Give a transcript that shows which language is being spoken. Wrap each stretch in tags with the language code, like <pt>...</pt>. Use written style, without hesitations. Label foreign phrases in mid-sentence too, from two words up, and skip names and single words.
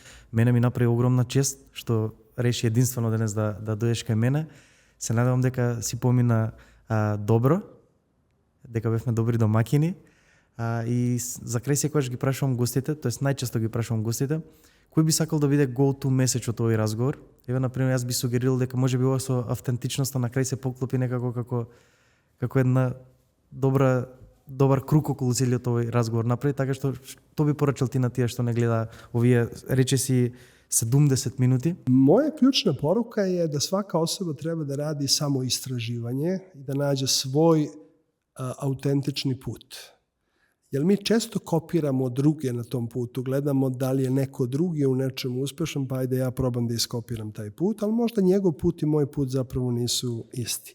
<mk>Мене ми направи огромна чест што реши единствено денес да дојдеш кај мене. Се надевам дека си помина добро, дека бевме добри домакини. И за крај секогаш ги прашувам гостите, тоест најчесто ги прашувам гостите, кој би сакал да биде</mk> <en>go-to message</en> <mk>од овој разговор. Еве, например, јас би сугерирал дека можеби ова со автентичноста на крај се поклопи некако како една добар круг околу целиот овој разговор направи, така што би порачал ти на тие што не гледа овие, речеси, 70 минути?</mk> <sr>Moja ključna poruka je da svaka osoba treba da radi samo istraživanje i da nađe svoj autentični put. Jer mi često kopiramo druge na tom putu, gledamo da li je neko drugi u nečemu uspešan, pa ajde ja probam da iskopiram taj put, ali možda njegov put i moj put zapravo nisu isti.</sr>